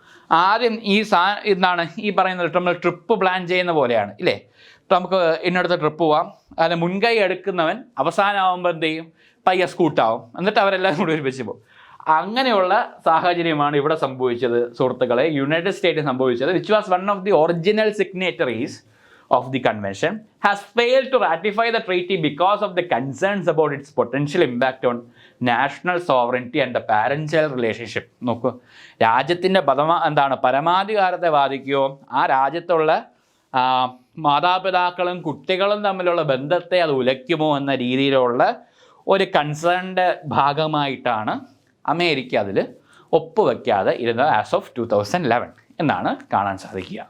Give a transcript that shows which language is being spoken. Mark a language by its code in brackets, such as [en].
[ml] ആദ്യം എന്താണ് ഈ പറയുന്നത്, നമ്മൾ ട്രിപ്പ് പ്ലാൻ ചെയ്യുന്ന പോലെയാണ് ഇല്ലേ? നമുക്ക് ഇന്നടുത്ത ട്രിപ്പ് പോവാം, അതിന് മുൻകൈ എടുക്കുന്നവൻ അവസാനമാകുമ്പോൾ എന്ത് ചെയ്യും, പയ്യ സ്കൂട്ടാവും, എന്നിട്ട് അവരെല്ലാവരും കൂടി ഒരുമിച്ച് പോകും. അങ്ങനെയുള്ള സാഹചര്യമാണ് ഇവിടെ സംഭവിച്ചത് സുഹൃത്തുക്കളെ. യുണൈറ്റഡ് സ്റ്റേറ്റ് സംഭവിച്ചത്, [en] Which was one of the original signatories of the convention, has failed to ratify the treaty because of the concerns about its potential impact on national sovereignty and the parent-child relationship. [ml] നോക്കൂ, രാജ്യത്തിൻ്റെ പരമാധികാരത്തെ ബാധിക്കുകയോ ആ രാജ്യത്തുള്ള മാതാപിതാക്കളും കുട്ടികളും തമ്മിലുള്ള ബന്ധത്തെ അത് ഉലയ്ക്കുമോ എന്ന രീതിയിലുള്ള ഒരു കൺസേണിൻ്റെ ഭാഗമായിട്ടാണ് അമേരിക്ക അതിൽ ഒപ്പുവെക്കാതെ ഇരുന്നത് ആസ് ഓഫ് 2011 എന്നാണ് കാണാൻ സാധിക്കുക.